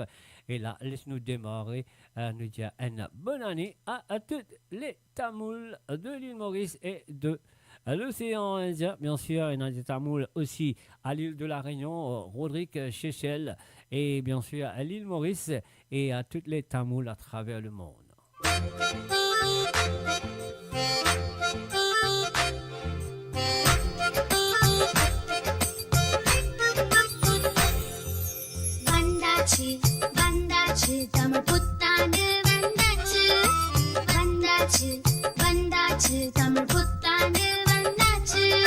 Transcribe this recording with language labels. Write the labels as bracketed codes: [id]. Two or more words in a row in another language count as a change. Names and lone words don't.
[fr] Et là, laisse-nous démarrer, nous dire une bonne année à tous les Tamouls de l'île Maurice et de l'océan Indien, bien sûr, et des Tamouls aussi à l'île de la Réunion, Rodrigue, Seychelles, et bien sûr à l'île Maurice et à toutes les Tamouls à travers le monde. [ta] வந்தாச்சு தமிழ் புத்தாண்டு வந்தாச்சு வந்தாச்சு தமிழ் புத்தாண்டு வந்தாச்சு